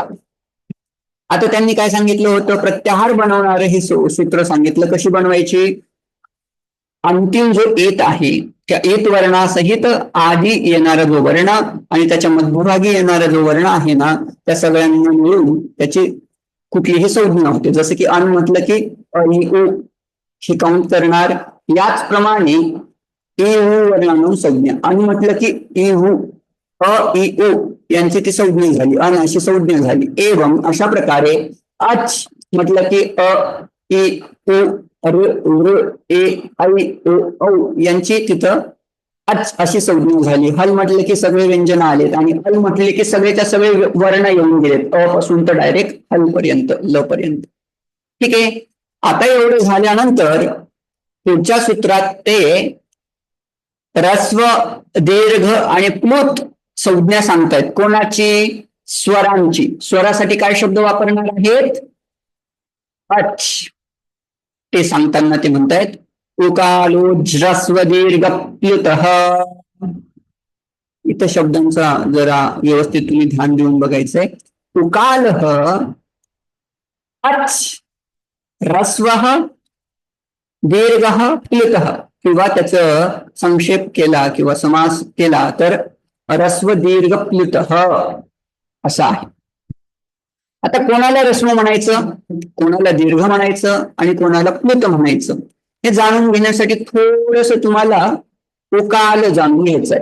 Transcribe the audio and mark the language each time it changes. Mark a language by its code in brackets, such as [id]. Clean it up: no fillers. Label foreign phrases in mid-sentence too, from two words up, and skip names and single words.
[mr] आता त्यांनी काय सांगितलं होतं, प्रत्याहार बनवणारं हे सूत्र सांगितलं. कशी बनवायची? अंतिम जो एत आहे त्या एत वर्णासहित आधी येणारा जो वर्ण आणि त्याच्या मध्यभागी येणारा जो वर्ण आहे ना, त्या सगळ्यांना मिळून त्याची कुठलीही संज्ञा होते. जसं की अन म्हटलं की अ इ उ हे काउंट करणार. याचप्रमाणे इ उ वर्णानु संज्ञा. अन म्हटलं की इ उ अ इ उ यांची ती संज्ञा झाली, अन अशी संज्ञा झाली. एवं अशा प्रकारे अच म्हटलं की अ इ उ र ऋ ए ऐ ओ औ यांची तिथं अच अशी संज्ञा झाली. हल म्हटलं की सगळे व्यंजन आलेत आणि अल म्हटले की सगळेच्या सगळे वर्ण येऊन गेलेत, अ पासून तर डायरेक्ट हल पर्यंत, ल पर्यंत. ठीक आहे. आता एवढं झाल्यानंतर पुढच्या सूत्रात ते ऱ्हस्व, दीर्घ आणि प्लुत संज्ञा सांगतायत. कोणाची? स्वरांची. स्वरासाठी काय शब्द वापरणार आहेत? अच. ते सांगताना ते म्हणतायत [sa] उकालो ह्रस्व दीर्घ प्लुतः. [mr] इथं शब्दांचा जरा व्यवस्थित तुम्ही ध्यान देऊन बघायचंय. [sa] उकालः अच ह्रस्वः दीर्घः प्लुतः, [mr] किंवा त्याचं संक्षेप केला किंवा समास केला तर [sa] ह्रस्व दीर्घ प्लुतः [mr] असं आहे. आता कोणाला ह्रस्व म्हणायचं, कोणाला दीर्घ म्हणायचं आणि कोणाला प्लुत म्हणायचं हे जाणून घेण्यासाठी थोडस तुम्हाला उकाल जाणून घ्यायचंय.